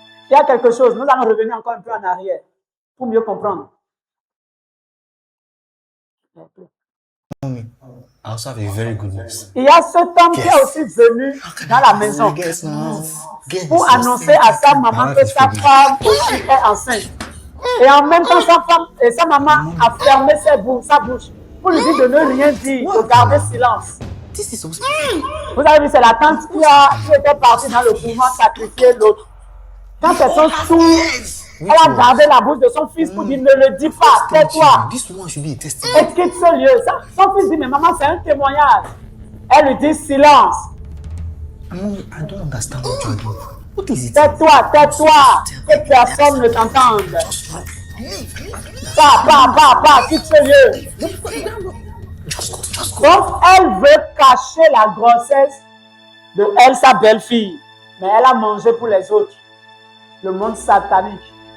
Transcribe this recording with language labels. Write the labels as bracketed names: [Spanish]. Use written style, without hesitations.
[French] Il y a quelque chose, nous allons revenir encore un peu en arrière pour mieux comprendre. [English] I also have a very good news. [French] Il y a cet homme qui est aussi venu dans la maison pour annoncer à sa maman que sa femme est enceinte. Et en même temps, sa maman a fermé sa bouche pour lui dire de ne rien dire, de garder silence. Vous avez vu, c'est la tante qui était partie dans le couvent sacrifier l'autre. Quand elles sont sourdes, elle a gardé la bouche de son fils pour dire ne le dis pas, tais-toi. Et quitte ce lieu. Son fils dit mais maman, c'est un témoignage. Elle lui dit silence. [English] I don't understand what you're doing. What is it? [French] Tais-toi, tais-toi. Que personne ne t'entende. Pas, quitte ce lieu. Donc elle veut cacher la grossesse de elle, sa belle-fille. Mais elle a mangé pour les autres. Le monde satanique.